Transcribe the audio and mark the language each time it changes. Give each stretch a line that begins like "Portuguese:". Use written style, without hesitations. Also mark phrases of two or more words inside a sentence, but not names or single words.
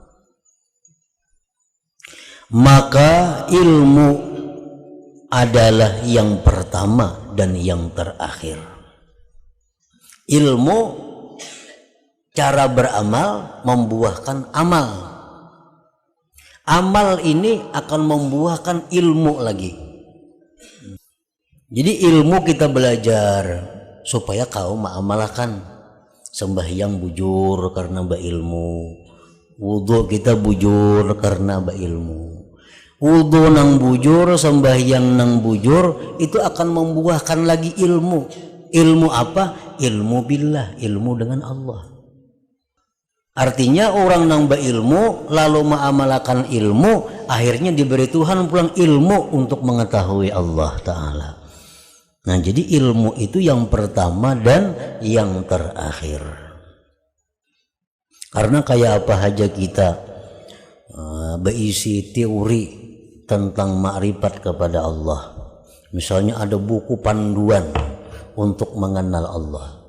Indonesian: Maka ilmu adalah yang pertama dan yang terakhir. Ilmu cara beramal membuahkan amal. Amal ini akan membuahkan ilmu lagi. Jadi ilmu kita belajar supaya kau mengamalkan. Sembahyang bujur karena berilmu, wudu kita bujur karena berilmu. Wudu nang bujur, sembahyang nang bujur, itu akan membuahkan lagi ilmu. Ilmu apa? Ilmu billah, ilmu dengan Allah. Artinya orang nang berilmu lalu mengamalkan ilmu, akhirnya diberi Tuhan pulang ilmu untuk mengetahui Allah Ta'ala. Nah, jadi ilmu itu yang pertama dan yang terakhir. Karena kayak apa aja kita berisi teori tentang makrifat kepada Allah. Misalnya ada buku panduan untuk mengenal Allah.